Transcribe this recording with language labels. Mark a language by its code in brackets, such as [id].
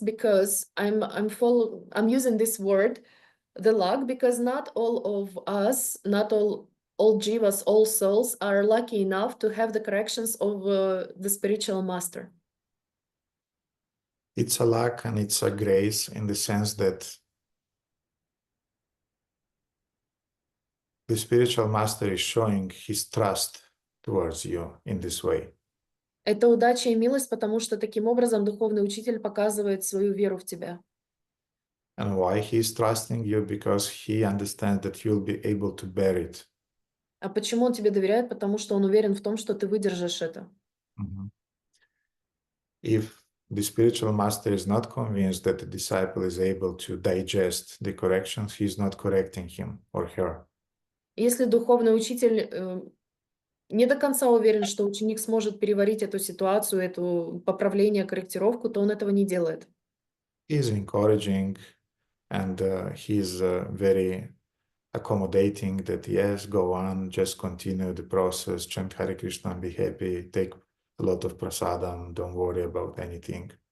[en] Because I'm using this word, the luck, because not all of us, not all jivas, all souls are lucky enough to have the corrections of the spiritual master. It's a luck and it's a grace in the sense that the spiritual master is showing his trust towards you in this way. [ru] Это удача и милость, потому что таким образом духовный учитель показывает свою веру в тебя. [en] And why he is trusting you? Because he understands that you'll be able to bear it. [ru] А почему он тебе доверяет? Потому что он уверен в том, что ты выдержишь это. [en] If the spiritual master is not convinced that the disciple is able to digest the corrections, he is not correcting him or her. [ru] Если духовный учитель не до конца уверен, что ученик сможет переварить эту ситуацию, это поправление, корректировку, то он этого не делает. [en] He is encouraging and he is very accommodating that, yes, go on, just continue the process, chant Hare Krishna and be happy, take a lot of prasadam, don't worry about anything.